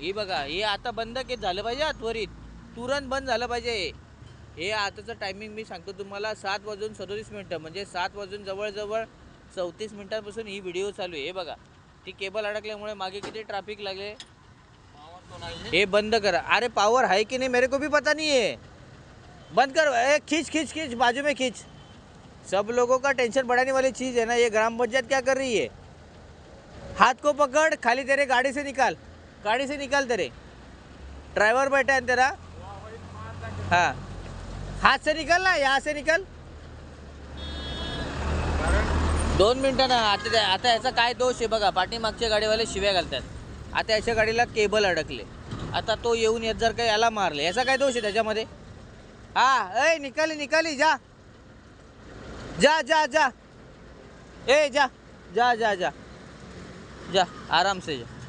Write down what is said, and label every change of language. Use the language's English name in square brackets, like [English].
[Marathi] ही बघा हे आता बंद झालं पाहिजे, त्वरित तुरंत बंद झालं पाहिजे. हे आताचं टायमिंग मी सांगतो तुम्हाला 7:37 म्हणजे 7 वाजून जवळजवळ 34 मिनिटांपासून ही व्हिडिओ चालू आहे. हे बघा ती केबल अडकल्यामुळे मागे किती ट्रॅफिक लागले. हे बंद करा. [Hindi] अरे पावर है कि नहीं मेरे को भी पता नहीं है, बंद कर. ए खींच खींच खींच बाजू में खींच. सब लोगों का टेंशन बढ़ाने वाली चीज़ है ना ये. ग्राम पंचायत क्या कर रही है, हाथ को पकड़ खाली, तेरे गाड़ी से निकाल, गाड़ी से निकाल, तेरे ड्राइवर बैठा है तेरा, हाँ हाथ से निकल ना, यहाँ से निकल. [Marathi] 2 मिनटं ना. आता याचा काय दोष आहे बघा, पाठीमागच्या गाडीवाले शिव्या घालतात. आता याच्या गाडीला केबल अडकले, आता तो येऊन येत जर का याला मारले, याचा काय दोष आहे त्याच्यामध्ये. [Hindi] हा ए निकाली निकाली, जा जा जा जा, ए जा जा जा जा जा आराम से जा.